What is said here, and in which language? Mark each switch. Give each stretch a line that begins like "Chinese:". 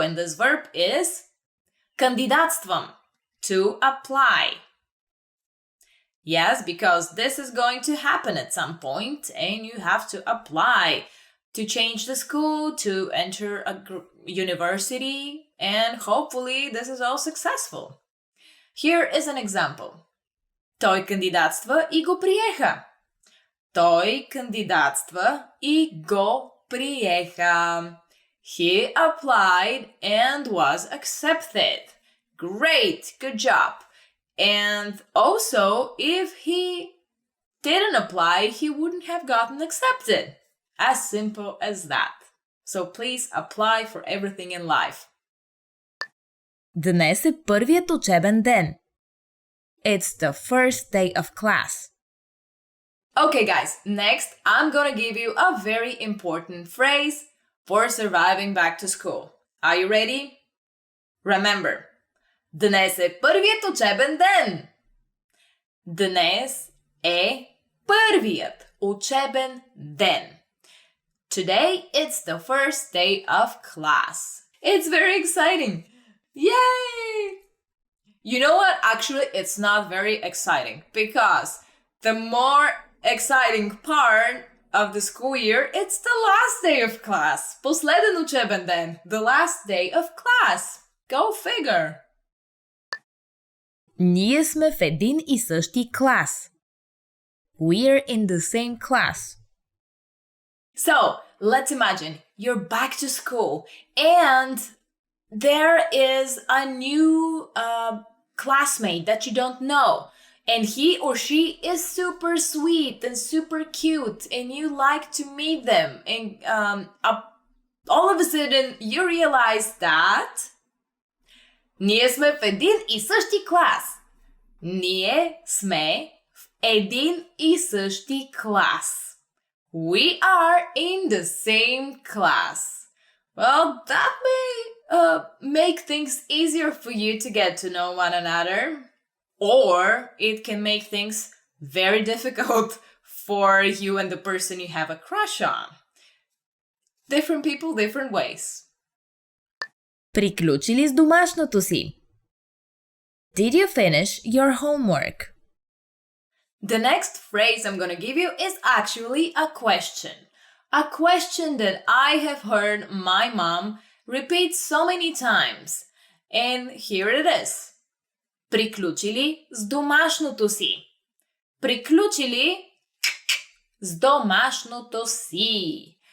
English: And this verb is кандидатствам, to apply. Yes, because this is going to happen at some point and you have to apply to change the school, to enter a university, and hopefully this is all successful. Here is an example.
Bulgarian: Той кандидатства и го приеха. Той кандидатства и го приеха.
English: He applied and was accepted. Great, good job. And also, if he didn't apply, he wouldn't have gotten accepted. As simple as that. So please apply for everything in life.
Bulgarian: Днес е първият учебен ден.
English: It's the first day of class. Okay, guys, next I'm gonna give you a very important phrase for surviving back to school. Are you ready? Remember,
Bulgarian: днес е първият учебен ден. Днес е първият учебен ден.
English: Today it's the first day of class. It's very exciting. Yay! You know what? Actually, it's not very exciting because the more exciting part of the school year, it's the last day of class.
Bulgarian: Последен учебен ден.
English: The last day of class. Go figure.
Bulgarian: Ние сме в един и същи клас.
English: We're in the same class. So, let's imagine you're back to school and there is a new classmate that you don't know. And he or she is super sweet and super cute and you like to meet them. And all of a sudden you realize that
Bulgarian: ние сме в един и същи клас. Ние сме в един и същи клас.
English: We are in the same class. Well, that may make things easier for you to get to know one another. Or it can make things very difficult for you and the person you have a crush on. Different people, different ways.
Bulgarian: Приключи ли с домашното си?
English: Did you finish your homework? The next phrase I'm going to give you is actually a question. A question that I have heard my mom repeat so many times. And here it is.
Bulgarian: Приключи ли с домашното си? Приключи ли с домашното си?